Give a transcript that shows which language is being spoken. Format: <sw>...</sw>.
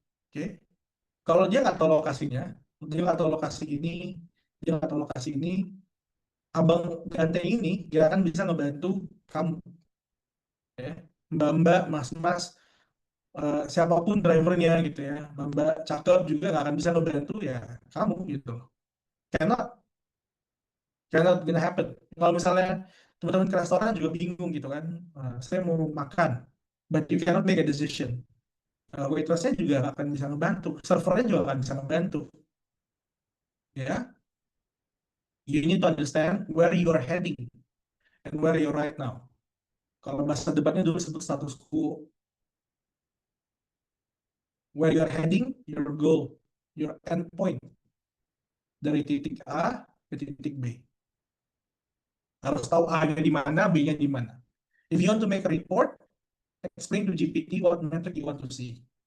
<id>Oke, kalau dia nggak tahu lokasinya, dia nggak tahu lokasi ini, dia nggak tahu lokasi ini, abang ganteng ini dia akan bisa ngebantu kamu. Ya. Mbak-mbak, mas-mas, siapapun drivernya gitu ya, mbak cakep juga nggak akan bisa ngebantu ya kamu gitu.</id> <en>Cannot, cannot gonna happen.</en> <id>Kalau misalnya teman-teman ke restoran juga bingung gitu kan, saya mau makan,</id> <en>but you cannot make a decision.</en> <id>Waitressnya juga nggak akan bisa ngebantu, servernya juga akan bisa ngebantu.</id> <en>Ya, you need to understand where you are heading and where you are right now.</en> <id>Kalau bahasa debatnya dulu sebut status quo.</id> <en>Where you are heading, your goal. your endpoint</en> <id>dari titik A ke titik B. Harus tahu A-nya di mana, B-nya di mana.</id> <en>If you want to make a report, explain to GPT what metric you want to see.</en>